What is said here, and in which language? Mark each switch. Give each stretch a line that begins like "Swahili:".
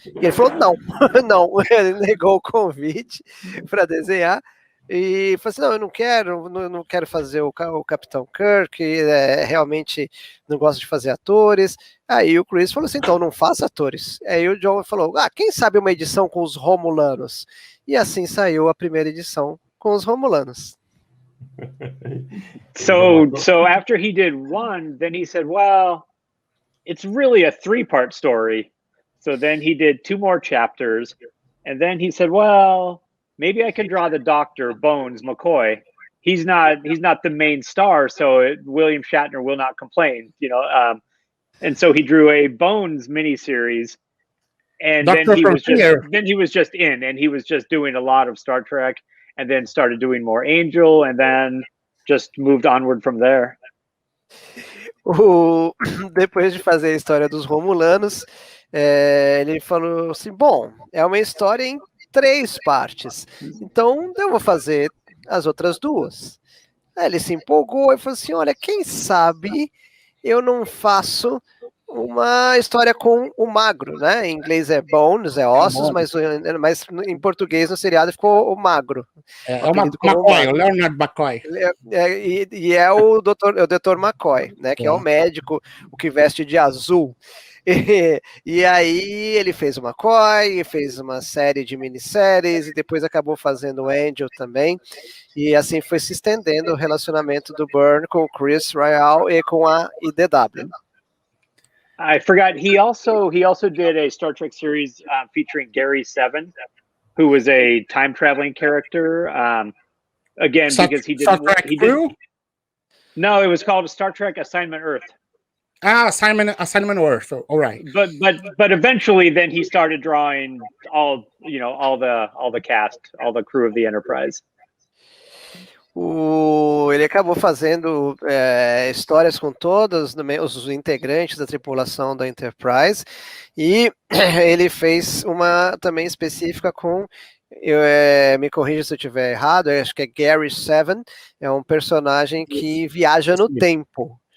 Portuguese: E ele falou, não, não, ele negou o convite para desenhar, e falou assim, não, eu não quero fazer o Capitão Kirk, realmente não gosto de fazer atores. Aí o Chris falou assim, então não faça atores. Aí o John falou, quem sabe uma edição com os Romulanos? E assim saiu a primeira edição com os Romulanos.
English: So after he did one, then he said, well, it's really a 3-part story. So then he did 2 more chapters, and then he said, well, maybe I can draw the Doctor, Bones, McCoy. He's not the main star, so William Shatner will not complain, and so he drew a Bones miniseries, and then he was just in, and he was just doing a lot of Star Trek, and then started doing more Angel, and then just moved onward from there.
Portuguese: Depois de fazer a história dos Romulanos, ele falou assim, bom, é uma história em 3 partes, então eu vou fazer as outras 2. Aí ele se empolgou e falou assim, olha, quem sabe eu não faço uma história com o magro, né? Em inglês é bones, é ossos, mas em português no seriado ficou o magro. É o McCoy, o Leonard McCoy. E é o Dr. McCoy, né? Que é o médico, o que veste de azul. E aí ele fez o McCoy, fez uma série de minisséries e depois acabou fazendo o Angel também. E assim foi se estendendo o relacionamento do Byrne com o Chris Ryall e com a IDW.
English: I forgot. He also did a Star Trek series featuring Gary Seven, who was a time traveling character. Again, because he did. No, it was called Star Trek Assignment Earth. Assignment Earth. All right. But eventually, then he started drawing all the cast, all the crew of the Enterprise.
Portuguese: Ele acabou fazendo histórias com todos os integrantes da tripulação da Enterprise, e ele fez uma também específica com, me corrija se eu estiver errado, eu acho que é Gary Seven, é um personagem que viaja no tempo.